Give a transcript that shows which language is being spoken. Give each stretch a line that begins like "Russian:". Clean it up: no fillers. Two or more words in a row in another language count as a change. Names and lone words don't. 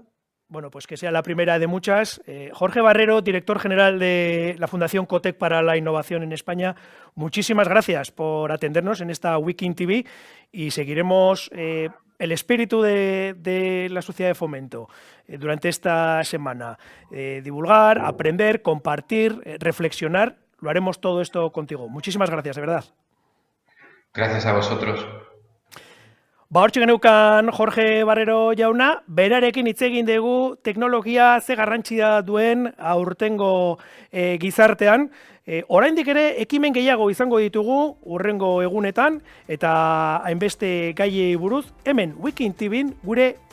Spanish: Bueno, pues que sea la primera de muchas. Jorge Barrero, director general de la Fundación Cotec para la Innovación en España, muchísimas gracias por atendernos en esta Weekend TV y seguiremos el espíritu de la sociedad de fomento durante esta semana. Divulgar, aprender, compartir, reflexionar. Lo haremos todo esto contigo. Muchísimas gracias, de verdad. Gracias a vosotros.
Basque: Hortxe geneukan Jorge Barrero jauna, berarekin hitz egin dugu teknologia ze garrantzia duen aurtengo gizartean. Oraindik ere ekimen gehiago izango ditugu hurrengo egunetan eta hainbeste gaiei buruz hemen Wikin TVn gure Wikin.